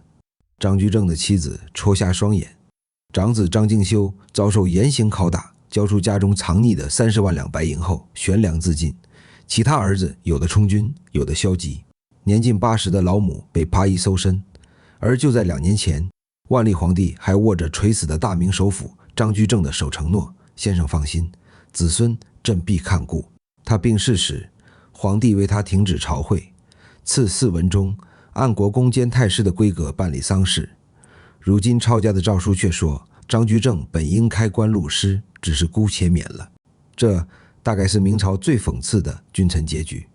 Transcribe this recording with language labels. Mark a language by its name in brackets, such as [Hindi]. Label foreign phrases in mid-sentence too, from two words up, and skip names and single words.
[Chinese] 張居正的妻子戳瞎雙眼，長子張敬修遭受嚴刑拷打，交出家中藏匿的30萬兩白银後悬梁自盡。其他兒子有的充军，有的消极。年近80的老母被扒衣搜身。而就在2年前，万历皇帝還握着垂死的大明首辅张居正的手承諾：先生放心，子孙朕必看顧。他病逝時，皇帝為他停止朝會，赐4文中，按國公兼太師的規格辦理喪事。如今抄家的詔書卻說，張居正本應開棺錄屍，只是姑且免了。這大概是明朝最諷刺的君臣結局。